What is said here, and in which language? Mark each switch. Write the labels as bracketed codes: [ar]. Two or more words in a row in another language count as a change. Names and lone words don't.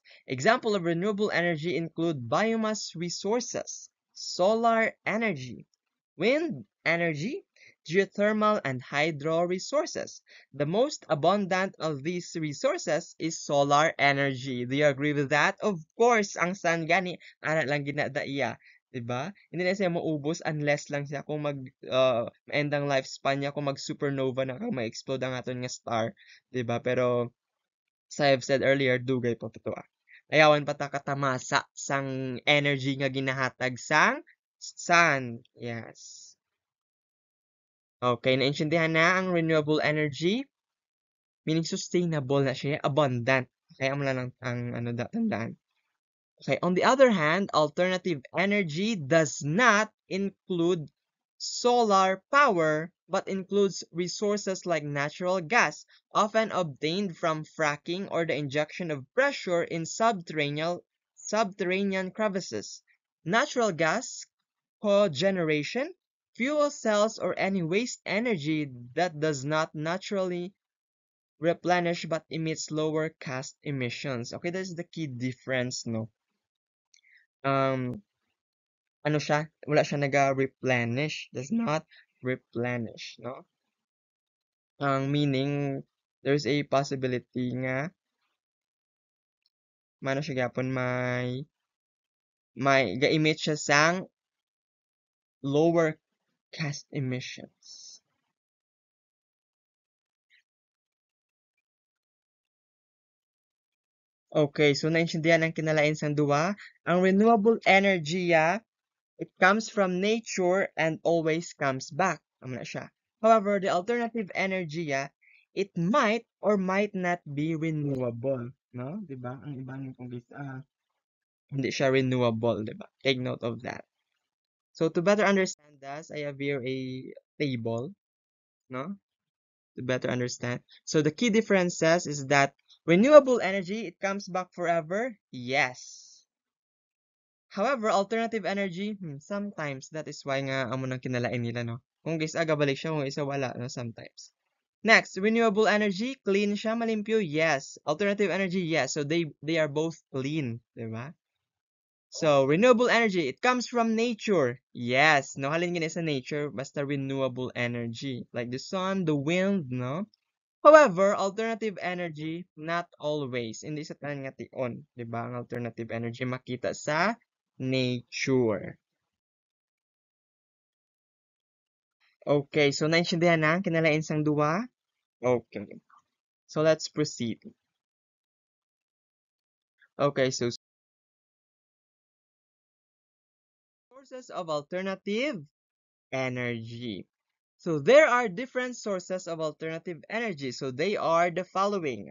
[en] Example of renewable energy include biomass resources, solar energy, wind energy, geothermal, and hydro resources. The most abundant of these resources is solar energy. Do you agree with that? Of course, [hil] ang sun gani, ana lang ginada iya. 'Di ba? Hindi na siya maubos unless lang siya kung end ang lifespan niya kung mag-supernova na kung ma-explode ang aton nga star, 'di ba? [en] Pero as I have said earlier, [hil] dugay pa to. Ayawan pa ta katamasa sang energy nga ginahatag sang sun. [en] Yes. [hil] Okay, naintindihan na ang [en] renewable energy, [hil] meaning sustainable na siya, abundant. Kaya mo lang ang ano tandaan. [en] Okay, on the other hand, alternative energy does not include solar power, but includes resources like natural gas, often obtained from fracking or the injection of pressure in subterranean crevices. Natural gas cogeneration, fuel cells, or any waste energy that does not naturally replenish but emits lower cost emissions. Okay, that's the key difference, no? [hil] Um, ano siya? Wala siya naga-replenish. [en] Does not replenish, no? [hil] Ang meaning, [en] there's a possibility [hil] nga, mano siya gapon, may ga-emit siya sang [en] lower cost emissions. [hil] Okay, so naintindihan ang kinalain sang duwa. [en] Ang renewable energy, it comes from nature and always comes back. [hil] Amo na siya. [en] However, the alternative energy, it might or might not be renewable, no? [hil] 'Di ba? Ang ibang kung hindi siya renewable, 'di ba? [en] Take note of that. So to better understand this, I have here a table, no? To better understand. So the key differences is that renewable energy, it comes back forever. Yes. However, alternative energy, sometimes that is why [hil] nga amo nang kinalain nila, no? Kung isa balik siya, kung isa wala, no? [en] Sometimes. Next, renewable energy, clean [hil] siya, malimpyo, [en] yes. Alternative energy, yes. So they are both clean, [hil] di ba? [en] So, renewable energy, it comes from nature. Yes, [hil] no halin gini sa nature, basta [en] renewable energy. Like the sun, the wind, no? However, alternative energy, not always. [hil] Hindi sa tanan nga tion, di ba? Ang [en] alternative energy [hil] makita sa nature. Okay, so naintindihan na ang kinalain sang duwa? [en] Okay. So let's proceed. Okay, so sources of alternative energy. So there are different sources of alternative energy. So they are the following.